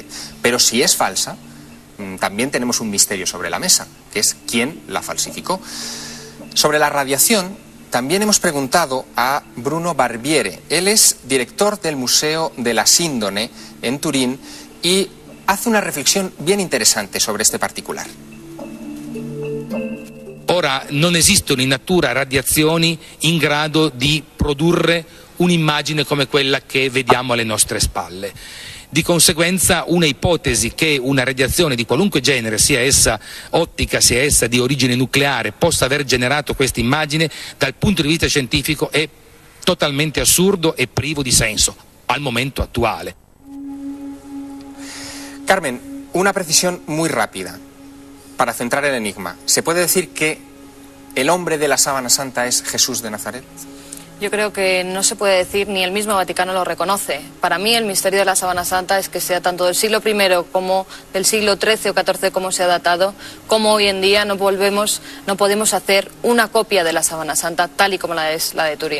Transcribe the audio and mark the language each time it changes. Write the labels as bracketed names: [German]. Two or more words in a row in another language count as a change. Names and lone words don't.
[Spanish] Pero si es falsa, también tenemos un misterio sobre la mesa, que es quién la falsificó. Sobre la radiación, también hemos preguntado a Bruno Barbiere. Él es director del Museo de la Síndone en Turín y hace una reflexión bien interesante sobre este particular. [Italian] Ora, non esistono in natura radiazioni in grado di produrre un'immagine come quella che vediamo alle nostre spalle. Di conseguenza una ipotesi che una radiazione di qualunque genere, sia essa ottica, sia essa di origine nucleare, possa aver generato questa immagine, dal punto di vista scientifico è totalmente assurdo e privo di senso al momento actuale. [Spanish] Carmen, una precisión muy rápida para centrar el enigma. ¿Se puede decir que el hombre de la sábana santa es Jesús de Nazaret? Yo creo que no se puede decir, ni el mismo Vaticano lo reconoce. Para mí el misterio de la sábana santa es que sea tanto del siglo I como del siglo XIII o XIV como se ha datado, como hoy en día no podemos hacer una copia de la sábana santa tal y como la es la de Turín.